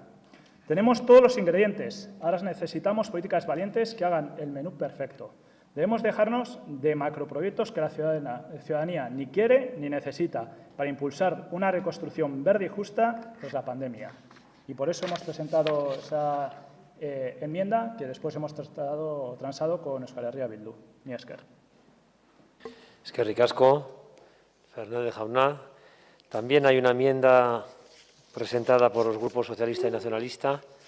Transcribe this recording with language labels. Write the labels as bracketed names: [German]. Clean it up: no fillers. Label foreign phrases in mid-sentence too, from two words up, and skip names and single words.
[Spanish] Tenemos todos los ingredientes, ahora necesitamos políticas valientes que hagan el menú perfecto. Debemos dejarnos de macroproyectos que la ciudadanía ni quiere ni necesita para impulsar una reconstrucción verde y justa tras la pandemia. Y por eso hemos presentado esa enmienda que después hemos transado con Euskal Herria Bildu. [Basque] Mila esker. Eskerrik asko, Fernández jauna. [Spanish] También hay una enmienda presentada por los grupos socialista y nacionalista.